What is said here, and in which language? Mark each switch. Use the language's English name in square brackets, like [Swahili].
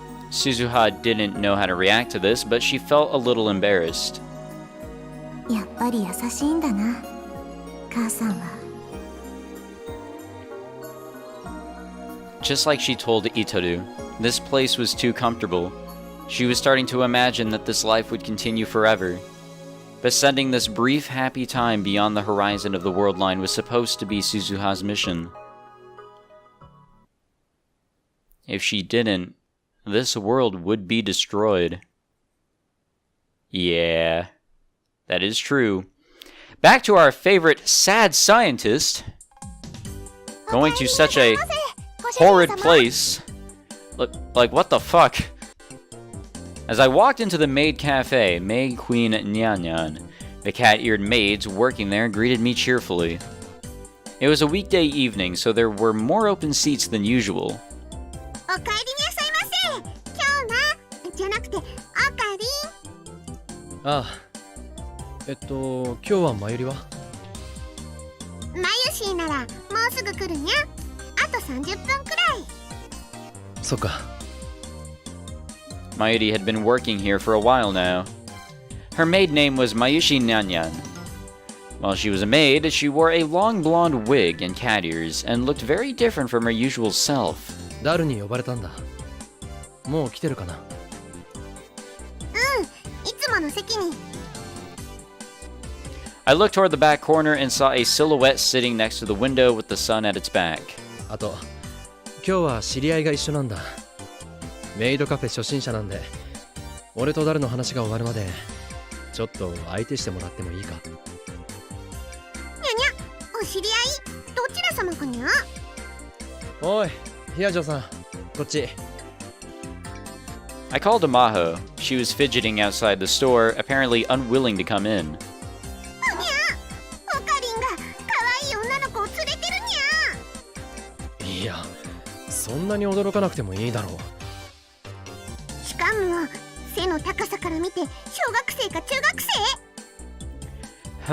[English] Suzuha didn't know how to react to this, but she felt a little embarrassed. [Japanese] やっぱり優しいんだな、母さんは。 [English] Just like she told Itaru, this place was too comfortable. She was starting to imagine that this life would continue forever. But sending this brief, happy time beyond the horizon of the world line was supposed to be Suzuha's mission. If she didn't, this world would be destroyed. Yeah, that is true. Back to our favorite sad scientist. Going to such a horrid place. Look, like, what the fuck? As I walked into the maid cafe, Maid Queen Nyan, the cat-eared maids working there greeted me cheerfully. It was a weekday evening, so there were more open seats than usual. [Japanese] お帰りなさいませ。今日な、じゃなくて、おかりん。ああ、今日は前よりは？まゆしーなら、もうすぐ来るにゃ。あと30分くらい。そっか。 [English] Mayuri had been working here for a while now. Her maid name was Mayushi Nyanyan. While she was a maid, she wore a long blonde wig and cat ears and looked very different from her usual self. [Japanese] ダルに呼ばれたんだ。もう来てるかな？いつもの席に。 [English] I looked toward the back corner and saw a silhouette sitting next to the window with the sun at its back. [Japanese] あと、今日は知り合いが一緒なんだ。メイドカフェ初心者なんで、俺とダルの話が終わるまで、ちょっと相手してもらってもいいか？にゃにゃ、お知り合い、どちら様かにゃ？おい、ヒアジョさん、こっち。 [English] I called Amaho. She was fidgeting outside the store, apparently unwilling to come in. [Japanese] にゃ、おかりんが可愛い女の子を連れてるにゃ。いや、そんなに驚かなくてもいいだろう。しかも背の高さから見て小学生か中学生？